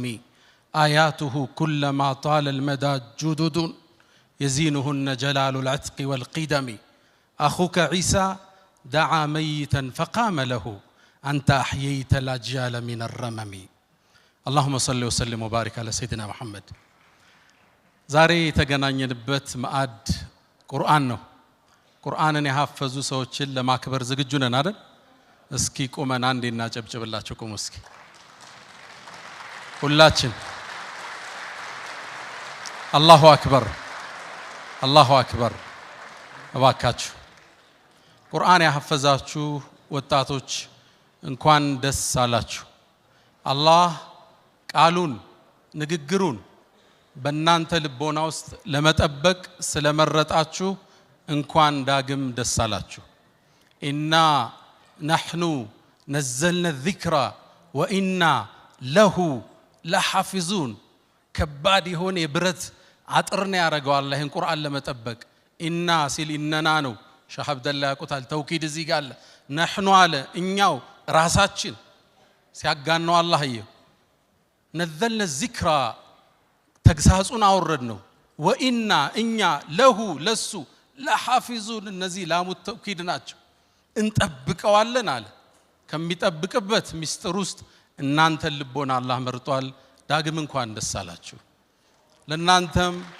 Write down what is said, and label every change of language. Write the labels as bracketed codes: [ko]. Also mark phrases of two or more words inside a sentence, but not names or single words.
[ar] آياته كلما طال المدى جدد يزينهن جلال العتق والقدم أخوك عيسى دعا ميتا فقام له أنت أحييت الأجيال من الرمم اللهم صل وسلم وبارك على سيدنا محمد زاري [am] የተገናኘንበት ማዕድ ቁርአን ነው ቁርአንን ያሐፈዙ ሰዎችን ለማክበር ዝግጁ ነን አይደል እስኪ ቆመን አንዴ እናጨብጭብላችሁ ቆሙ እስኪ ሁላችን [ar] الله أكبر الله أكبر [am] እባካችሁ ቁርአን ያሐፈዛችሁ ወጣቶች እንኳን ደስ አላችሁ አላህ ቃሉን ንግግሩን በእናንተ ልቦና ውስጥ ለመጠበቅ ስለመረጣችሁ እንኳን ዳግም ደስ አላችሁ [ar] إنا نحن نزلنا الذكر وإنا له لحافظون [am] ከባድ የሆነ የብረት አጥርና ያረጋው አላህን ቁርአን ለመጠበቅ ኢና ሲል ኢነና ነው ሸህ አብደላ ያቁታል ተውኪድ እዚህ ጋር አለ نحن አለ እኛው ራሳችን ሲያጋነው አላህዬ [ar] نزلنا الذكر [am] ተግሳጹን አወረድ ነው ወኢና እኛ ለሁ ለሱ ለሐፊዙን እነዚህ ላሙት ተውኪድ ናቸው እንጠብቀዋለን አለ ከሚጠብቅበት ሚስጥር ውስጥ እናንተ ልቦና አላህ መርጧል ዳግም እንኳን ደስ አላችሁ ለናንተም